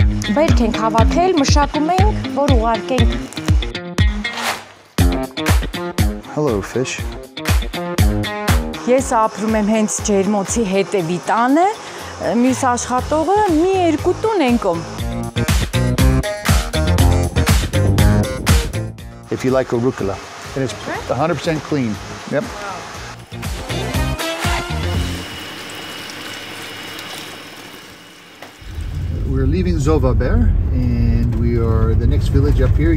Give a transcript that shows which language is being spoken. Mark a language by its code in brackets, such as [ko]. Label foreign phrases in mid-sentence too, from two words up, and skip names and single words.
[hy] Բերք ենք հավաքել, մշակում ենք, որ ուղարկենք։ [en] Hello, fish. [hy] Ես ապրում եմ հենց ջերմոցի հետևի տանը, մյուս աշխատողը մի երկու տուն ենքում։ [en] If you like arugula, and it's 100% clean. Yep. We're leaving Zovaber, and we are the next village up here.